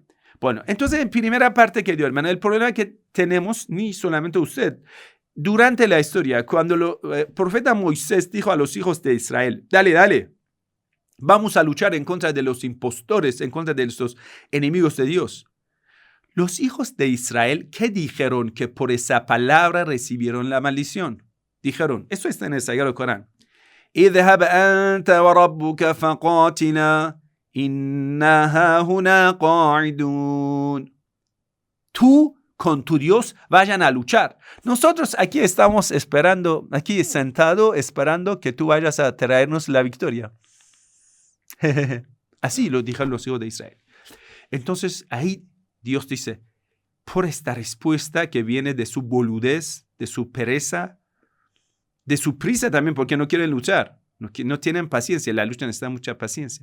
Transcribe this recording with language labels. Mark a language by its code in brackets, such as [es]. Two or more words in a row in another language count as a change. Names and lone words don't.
[es] Bueno, entonces en primera parte que dio, hermano, el problema que tenemos, ni solamente usted, durante la historia, cuando el profeta Moisés dijo a los hijos de Israel, dale, vamos a luchar en contra de los impostores, en contra de los enemigos de Dios. Los hijos de Israel, ¿qué dijeron? Que por esa palabra recibieron la maldición. Dijeron, eso está en el Sagrado Corán. [ar] اذهب أنت وربك فقاتلا إنا هاهنا قاعدون. [es] Tú con tu Dios vayan a luchar. Nosotros aquí estamos esperando, aquí sentado esperando que tú vayas a traernos la victoria. Así lo dijeron los hijos de Israel. Entonces ahí Dios dice, por esta respuesta que viene de su boludez, de su pereza, de su prisa también, porque no quieren luchar, no tienen paciencia, la lucha necesita mucha paciencia.